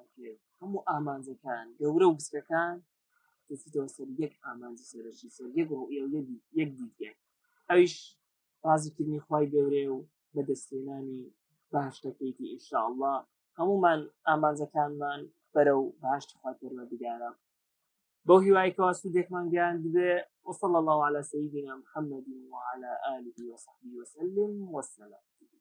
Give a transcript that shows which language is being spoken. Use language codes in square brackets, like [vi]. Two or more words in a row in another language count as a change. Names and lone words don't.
[ckb] کرد هەموو ئامانجەکان گەورە و گچکەکان دەچیتەوە سەر یەک ئامانجی سەرەکی سەر یەک ڕوئیە و یەک دیتێ ئەویش ڕازیکردنی خوای گەورەیە و بەدەستێنانی باشتەکەیتی ئینشاءالله هەمومان ئامانجەکانمان بەرەو باشتی خوای پەروەردگارە بۆ هیوایکەوە سوودێکمان گەیاند بێ [ar] وصلى الله على سيدنا محمد وعلى آله وصحبه وسلم والسلام